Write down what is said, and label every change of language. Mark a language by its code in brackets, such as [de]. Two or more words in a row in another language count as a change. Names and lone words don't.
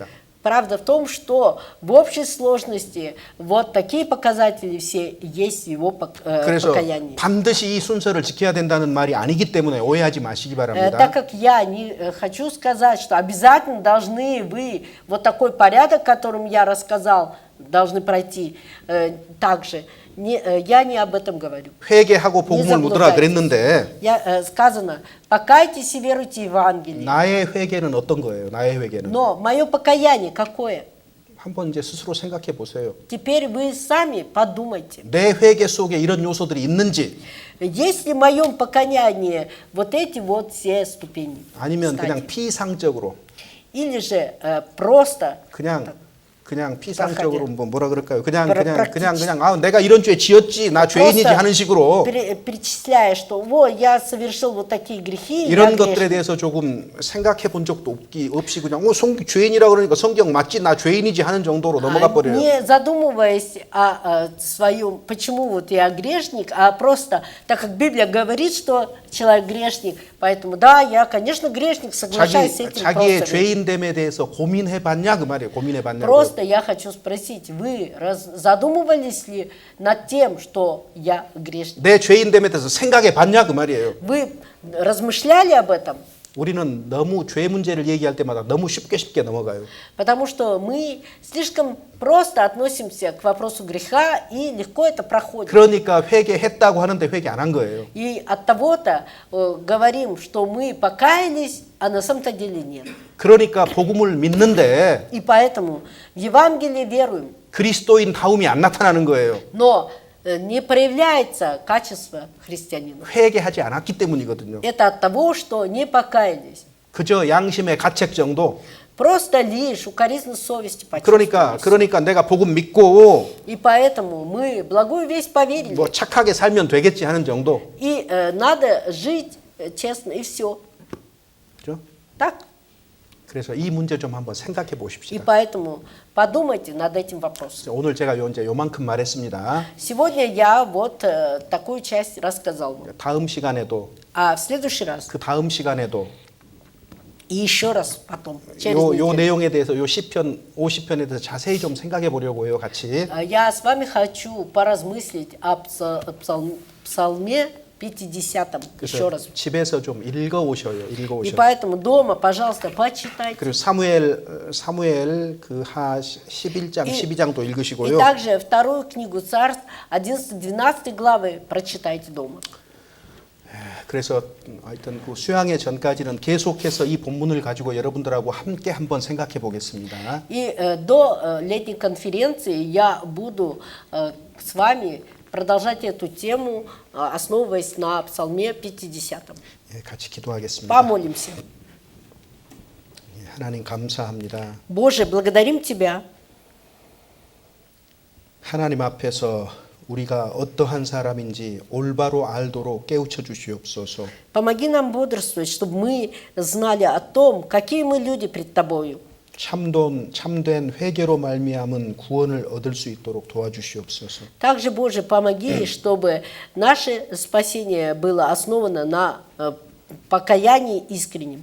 [ru] правда в том, что в общей сложности вот такие показатели все есть в его [ko] 그래서 [ru] покаянии. [ko] 반드시 이 순서를 지켜야 된다는 말이 아니기 때문에 오해하지 마시기 바랍니다. [ru] Так как я не хочу сказать, что обязательно должны вы вот такой порядок, которым я рассказал, должны пройти также. Я не об этом говорю. [ko] 회개하고 복음을 묻으라 그랬는데 [ru] Сказано, покайтесь и веруйте в Евангелие. [ko] 나의 회개는 어떤 거예요? 나의 회개는 [ru] Но мое покаяние какое? [ko] 한번 이제 스스로 생각해 보세요. [ru] Теперь вы сами подумайте. [ko] 내 회개 속에 이런 요소들이 있는지 [ru] Есть ли в моем покаянии вот эти вот все ступени? [ko] 아니면 [ru] стадии? [ko] 그냥 피상적으로 [ru] Или же просто [ko] 그냥 피상적으로 [ru] проходя. [ko] 뭐라 그럴까요? 그냥 [ru] практически. [ko] 내가 이런 죄 지었지 나 죄인이지 [ru] Просто [ko] 하는 식으로 [ru] перечисляя, что вот я совершил вот такие грехи, я [ko] 이런 것들에 [ru] грешник. [ko] 대해서 조금 생각해 본 적도 없이 그냥 죄인이라 그러니까 성경 맞지 나 죄인이지 하는 정도로 넘어가 버려요. [ru] Не задумываясь о своем, почему вот я грешник, а просто, так как Библия говорит, что человек грешник, поэтому да, я, конечно, грешник, соглашаюсь с этим. [ko] 자기의 [ru] просто. [ko] 죄인됨에 대해서 고민해 봤냐 그 말이에요. 고민해 봤냐고. [ru] Просто я хочу спросить, вы задумывались ли над тем, что я грешник? [ko] 내 죄인됨에 대해서 생각해 봤냐 그 말이에요. [ru] Вы размышляли об этом? [ko] 우리는 너무 죄 문제를 얘기할 때마다 너무 쉽게 넘어가요. [ru] Потому что мы слишком просто относимся к вопросу греха и легко это проходит. [ko] 그러니까 회개했다고 하는데 회개 안 한 거예요. [ru] И от того-то говорим, что мы покаялись, а на самом-то деле нет. [ko] 그러니까 복음을 믿는데 [ru] И поэтому в Евангелие веруем, [ko] 그리스도인 다움이 안 나타나는 거예요. [ru] но не проявляется качество христианина. [ko] 회개하지 않았기 때문이거든요. [ru] Это от того, что не покаялись. [ko] 그저 양심의 가책 정도, [ru] Просто лишь укоризна совести [ko] 그러니까 내가 복음 믿고 [ru] И поэтому мы благую весть поверили. [ko] 뭐 착하게 살면 되겠지 하는 정도. [ru] И надо жить честно, и все. [ko] 그죠? [ru] Так? [ko] 그래서 이 문제 좀 한번 생각해 [ru] И [ko] 보십시다. [ru] поэтому подумайте над этим вопросом. [ko] 오늘 제가 이제 요만큼 말했습니다. [ru] Сегодня я вот такую часть рассказал вам. [ko] 다음 시간에도 [ru] А в следующий раз, [ko] 그 다음 시간에도 [ru] и еще раз потом, через [ko] 요 [ru] неделю, [ko] 내용에 대해서 요 시편 50편에 대해서 자세히 좀 생각해 보려고 해요, 같이. [ru] я с вами хочу поразмыслить о псалме 50-м еще [ko] 그래서 [ru] раз. [ko] 집에서 좀 읽어 오셔요. 읽어 [ru] И [ko] 오셔요. [ru] поэтому дома, пожалуйста, почитайте. [ko] 그리고 사무엘 그 하 11장, 12장도 [ru] И [ko] 읽으시고요. [ru] также вторую книгу Царств, 11-12 главы прочитайте дома. [ko] 그래서 하여튼 그 수양회 전까지는 계속해서 이 본문을 가지고 여러분들하고 함께 한번 생각해 보겠습니다. [ru] И до летней конференции я буду с вами продолжать эту тему, основываясь на Псалме 50. [ko] 예, 같이 기도하겠습니다. [ru] Помолимся. [ko] 예, 하나님 감사합니다. [ru] Боже, благодарим Тебя. [ko] 하나님 앞에서 우리가 어떠한 사람인지 올바로 알도록 깨우쳐 주시옵소서. [ru] Помоги нам бодрствовать, чтобы мы знали о том, какие мы люди пред Тобою. [ko] 참된 회개로 말미암은 구원을 얻을 수 있도록 도와주시옵소서. [ru] Также, Боже, помоги, чтобы наше спасение было основано на покаянии искреннем.